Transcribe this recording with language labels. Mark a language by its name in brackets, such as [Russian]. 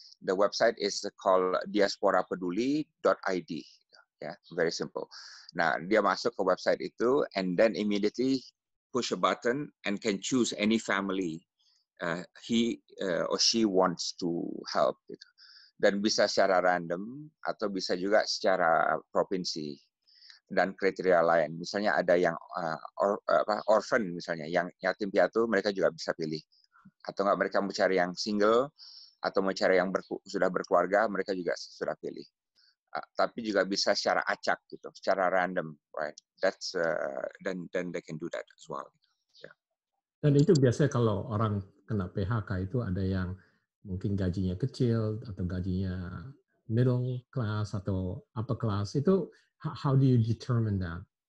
[English] The website is called diasporapeduli.id. Yeah, very simple. [Indonesian] Nah, dia masuk ke website itu, [English] and then immediately push a button and can choose any family he or she wants to help. [Indonesian] Gitu. Dan bisa secara random atau bisa juga secara provinsi dan kriteria lain. Misalnya ada yang orphan, misalnya yang yatim piatu, mereka juga bisa pilih. Atau nggak mereka mau cari yang single atau mau cari yang sudah berkeluarga, mereka juga sudah pilih. Tapi juga bisa secara acak, gitu, secara random, [English] right? That's then they can do that as well. Yeah. [Indonesian] Dan itu biasanya kalau orang kena PHK itu ada yang mungkin gajinya kecil atau gajinya middle class atau upper class. Itu [English] how do you determine that?